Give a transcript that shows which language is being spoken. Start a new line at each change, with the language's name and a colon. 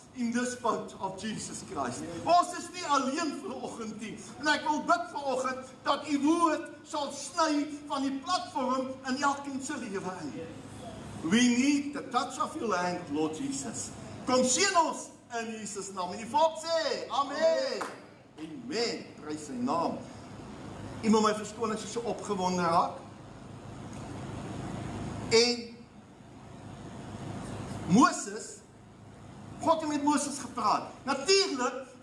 English: In this boat of Jesus Christ.
Afrikaans: Ons is nie alleen vanoggend nie. En ek wil bid vanoggend dat u woord sal sny van die platform in elkeen se lewe in.
English: We need the touch of your hand, Lord Jesus.
Afrikaans: Kom sien ons in Jesus naam. En die volk sê, amen. Amen. Prys sy naam. U moet my verskoon as jy so opgewonde raak. En Moses, God het met Moses gepraat. Natuurlik